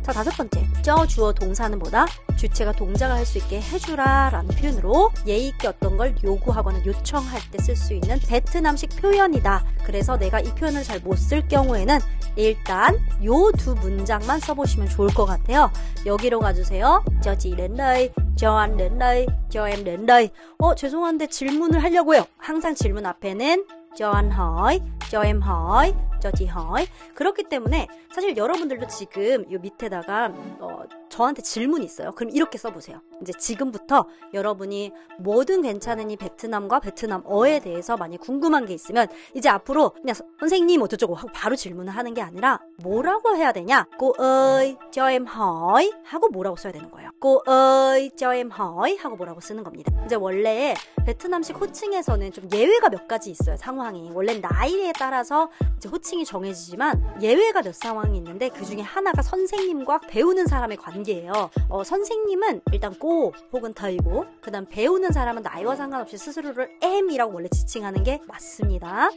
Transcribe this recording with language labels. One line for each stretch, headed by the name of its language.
Korean: 자, 5번째, 주어 동사는 뭐다? 주체가 동작을 할 수 있게 해주라 라는 표현으로 예의 있게 어떤 걸 요구하거나 요청할 때 쓸 수 있는 베트남식 표현이다. 그래서 내가 이 표현을 잘 못 쓸 경우에는 일단 요 두 문장만 써보시면 좋을 것 같아요. 여기로 가주세요.
Vietnamese: 저 chị đến đây, cho anh đến đây, cho em đến đây.
Korean: 죄송한데 질문을 하려고요. 항상 질문 앞에는
Vietnamese: cho anh hỏi, cho em hỏi, cho chị hỏi.
Korean: 그렇기 때문에 사실 여러분들도 지금 요 밑에다가 저한테 질문이 있어요. 그럼 이렇게 써보세요. 이제 지금부터 여러분이 뭐든 괜찮으니 베트남과 베트남어에 대해서 많이 궁금한 게 있으면 이제 앞으로 그냥 선생님 어쩌고 하고 바로 질문을 하는 게 아니라 뭐라고 해야 되냐?
Vietnamese: Cô ơi, cho em hỏi
Korean: 하고 뭐라고 써야 되는 거예요.
Vietnamese: Cô ơi, cho em hỏi
Korean: 하고 뭐라고 쓰는 겁니다. 이제 원래 베트남식 호칭에서는 좀 예외가 몇 가지 있어요. 상황이. 원래 나이에 따라서 이제 호칭이 정해지지만 예외가 몇 상황이 있는데 그 중에 하나가 선생님과 배우는 사람의 관계예요. 선생님은 일단 고 혹은 더이고 그 다음 배우는 사람은 나이와 상관없이 스스로를 em이라고 원래 지칭하는 게 맞습니다.